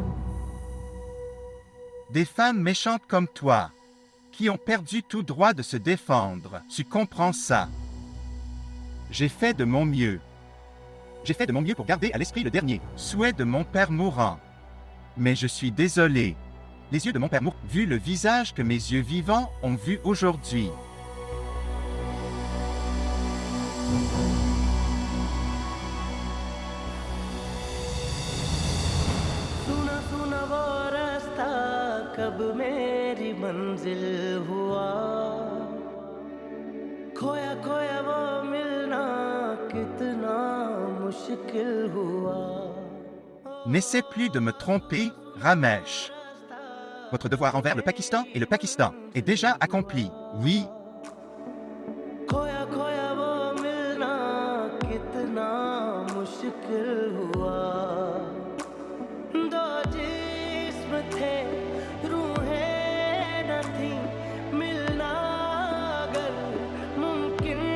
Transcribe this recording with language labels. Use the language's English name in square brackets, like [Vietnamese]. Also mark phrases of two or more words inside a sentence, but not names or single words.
[French] Des femmes méchantes comme toi, qui ont perdu tout droit de se défendre. Tu comprends ça? J'ai fait de mon mieux. J'ai fait de mon mieux pour garder à l'esprit le dernier souhait de mon père mourant. Mais je suis désolé. Les yeux de mon père mourant, vu le visage que mes yeux vivants ont vu aujourd'hui. [Hindi] सुना सुना वो रास्ता कब मेरी मंजिल हुआ खोया खोया वो मिलना कितना मुश्किल हुआ [French] N'essaie plus de me tromper, Ramesh. Votre devoir envers le Pakistan et le Pakistan est déjà accompli. Oui. [Hindi] खोया खोया वो मिलना कितना मुश्किल हुआ दो जिस्म थे रूहें न थी मिलना अगर मुमकिन